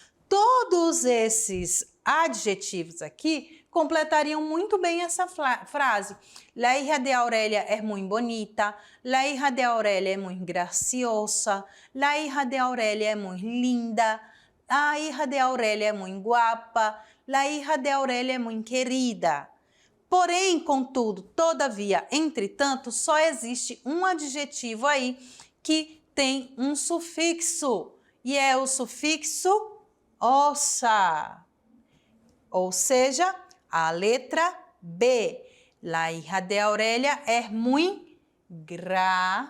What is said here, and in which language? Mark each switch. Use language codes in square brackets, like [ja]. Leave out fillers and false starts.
[pt] Todos esses adjetivos aqui completariam muito bem essa frase. [es] La hija de Aurelia es muy bonita, la hija de Aurelia es muy graciosa, la hija de Aurelia es muy linda, la hija de Aurelia es muy guapa, la hija de Aurelia es muy querida. [pt] Porém, contudo, todavia, entretanto, só existe um adjetivo aí que tem um sufixo, e é o sufixo osa, ou seja, a letra B. [es] La hija de Aurelia es muy graciosa.